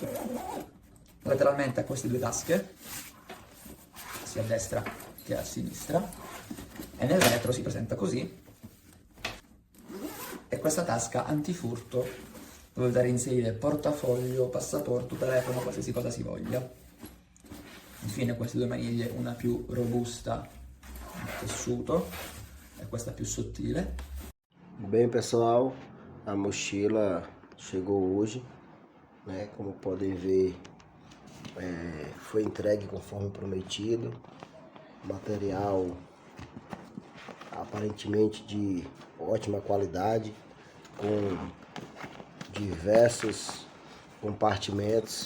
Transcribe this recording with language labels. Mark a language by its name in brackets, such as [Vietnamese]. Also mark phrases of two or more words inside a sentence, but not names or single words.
[Italian] Lateralmente ha queste due tasche, sia a destra che a sinistra, e nel retro si presenta così, e questa tasca antifurto dove dare inserire portafoglio, passaporto, telefono, qualsiasi cosa si voglia. Infine queste due maniglie, una più robusta in tessuto e questa più sottile. [Portuguese] Bem pessoal, a mochila chegou hoje, né? Como podem ver, foi entregue conforme prometido. Material aparentemente de ótima qualidade, com diversos compartimentos.